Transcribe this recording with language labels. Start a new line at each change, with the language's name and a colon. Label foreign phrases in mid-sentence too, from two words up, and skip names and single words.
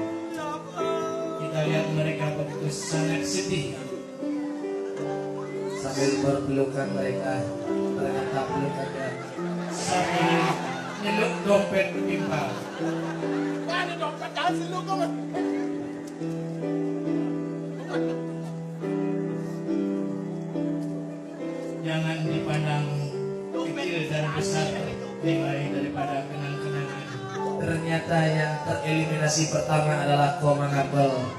Indonesian: Kita lihat mereka begitu sangat sedih. Sama sambil berpelukan mereka ternyata pelukannya
Balinese: sambil nyeluk dompet timpal.
Indonesian: Jangan dipandang kecil dan besar nilai daripada kenang-kenangan. ternyata yang tereliminasi pertama adalah Komang Apel.